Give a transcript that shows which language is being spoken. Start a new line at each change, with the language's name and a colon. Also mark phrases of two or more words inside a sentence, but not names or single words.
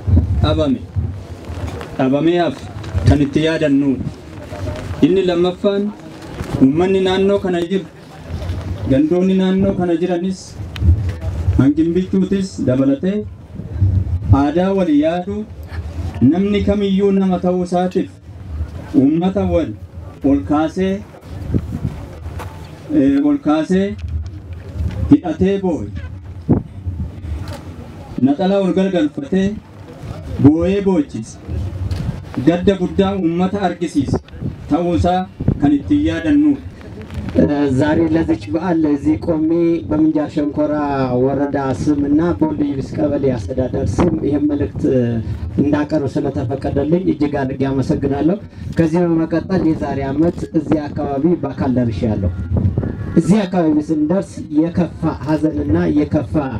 Oromo: dhabamee hafe kan itti yaadannu inni lammaffaan uummanni naannoo kana jiru gandoonni naannoo kana jiranis hangimbichuutis dabalatee aadaa wal yaadu namni kamiyyuu nama ta'uu isaatiif uummata ol kaasee hidhatee boo'e naxalaa ol gargalfatee boo'ee boochise gadda guddaa uummata argisiise ታውሳ ከንቲ ያደኑ
Amharic: ዛሬ ለዚች በዓል ለዚህ ቆሜ በምንጃር ሸንኮራ ወረዳ ስምና ቦልዲቪስ ቀበሌ አስተዳደር ስም ይሄን መልእክት እንዳቀርብ ስለተፈቀደልኝ እጅግ አድርጌ አመሰግናለሁ። ከዚህ በመቀጠል የዛሬ ዓመት እዚህ አካባቢ በአካል ደርሻለሁ። እዚህ አካባቢ ስንደርስ የከፋ ሐዘንና የከፋ